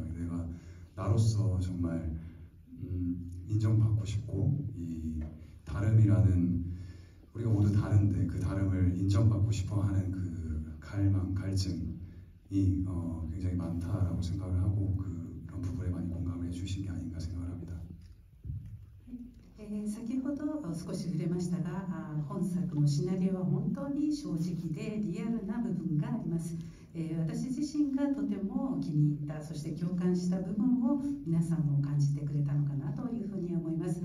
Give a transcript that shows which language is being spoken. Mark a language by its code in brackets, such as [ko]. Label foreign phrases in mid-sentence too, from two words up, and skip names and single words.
[ko] 내가 나로서 정말 인정받고 싶고, 이 다름이라는, 우리가 모두 다른데 그 다름을 인정받고 싶어하는 그 갈망, 갈증이 굉장히 많다라고 생각을 하고, 그런 부분에 많이 공감을 해주신 게 아닌가 생각을 합니다. [ja] 先ほど少し触れましたが、本作のシナリオは本当に正直でリアルな部分があります。私自身がとても気に入った、そして共感した部分を皆さんも感じてくれたのかなというふうに思います。